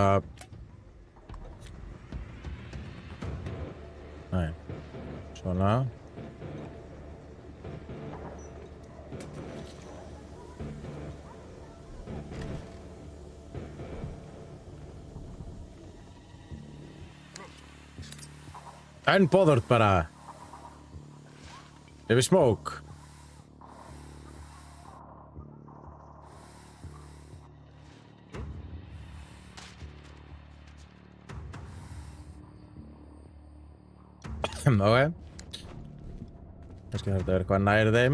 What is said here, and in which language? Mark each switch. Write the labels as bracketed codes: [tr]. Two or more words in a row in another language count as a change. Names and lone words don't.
[is] Nei, svona. Unbothered bara. [en] If we smoke. Ok. [is] Kannski þarf þetta að vera eitthvað nær þeim.